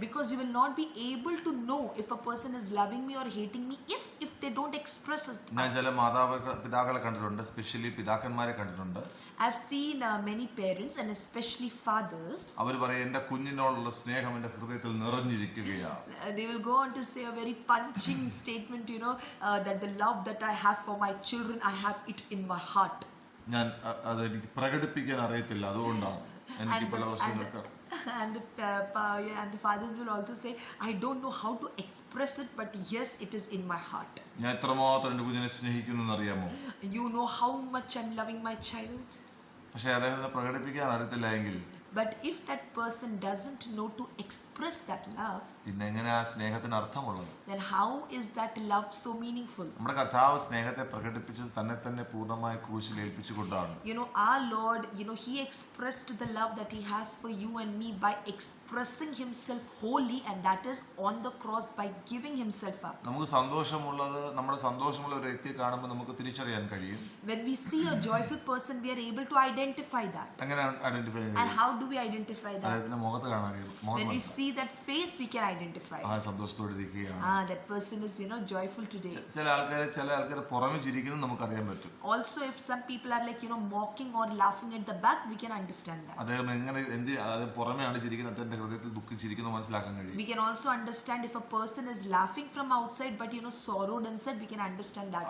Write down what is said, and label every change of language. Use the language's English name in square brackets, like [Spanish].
[English] Because you will not be able to know if a person is loving me or hating me if they don't express it. [Malayalam] ഞാൻ ചില പിതാക്കളെ കണ്ടിട്ടുണ്ട്, specially പിതാക്കന്മാരെ കണ്ടിട്ടുണ്ട്. [English] I've seen many parents and especially fathers. [Malayalam] അവർ പറയും, എൻ്റെ കുഞ്ഞിനോടുള്ള സ്നേഹം എൻ്റെ ഹൃദയത്തിൽ നിറഞ്ഞിരിക്കുകയാണ്. [English] They will go on to say a very punching statement, that the love that I have for my children, I have it in my heart. [Malayalam] ഞാൻ അത് എനിക്ക് പ്രകടിപ്പിക്കാൻ അറിയത്തില്ല, അതുകൊണ്ടാണ് എനിക്ക് പല പ്രശ്നങ്ങൾക്ക്. [English] And the fathers will also say, I don't know how to express it, but yes, it is in my heart. [Malayalam] ഞാൻ എത്രമാത്രം എൻ്റെ കുഞ്ഞിനെ സ്നേഹിക്കുന്നു അറിയാമോ? [English] You know how much I'm loving my child. [Malayalam] പക്ഷെ അദ്ദേഹത്തിന് പ്രകടിപ്പിക്കാൻ അറിയത്തില്ല എങ്കിൽ, [English] but if that person doesn't know to express that love, [Malayalam] പിന്നെ എങ്ങനെ ആ സ്നേഹത്തിന് അർത്ഥമുള്ളത്? [English] then how is that love so meaningful? [Malayalam] നമ്മുടെ കർത്താവ് സ്നേഹത്തെ പ്രകടിപ്പിച്ചത് തന്നെ പൂർണ്ണമായി ക്രൂശിൽ ഏൽപ്പിച്ചുകൊണ്ടാണ്. [English] Our Lord, he expressed the love that he has for you and me by expressing himself wholly, and that is on the cross by giving himself up. [Malayalam] നമുക്ക് സന്തോഷമുള്ളത്, നമ്മുടെ സന്തോഷമുള്ള ഒരു വ്യക്തിയെ കാണുമ്പോൾ നമുക്ക് തിരിച്ചറിയാൻ കഴിയും. [English] When we see a joyful person, we are able to identify that. [Malayalam] എങ്ങനെ ഐഡന്റിഫൈ ചെയ്യാൻ? [English] And how do we identify that? [Malayalam] അദ്ദേഹത്തിന്റെ മുഖത്ത് കാണാൻ കഴിയും. [English] When we see that face, we can identify. [Malayalam] ആ സന്തോഷത്തോടെ ഇരിക്കുകയാണ്. [English] That person is joyful today. [Malayalam] ചില ആൾക്കാർ പുറമെ ചിരിക്കുന്നത് നമുക്കറിയാൻ പറ്റും. [English] Also, if some people are mocking or laughing at the back, we can understand that. [Malayalam] അദ്ദേഹം എങ്ങനെ പുറമെയാണ് ചിരിക്കുന്നത്, എന്റെ ഹൃദയത്തിൽ ദുഃഖിച്ചിരിക്കുന്നു മനസ്സിലാക്കാൻ കഴിയും. [English] We can also understand if a person is laughing from outside but sorrowed inside, we can understand that.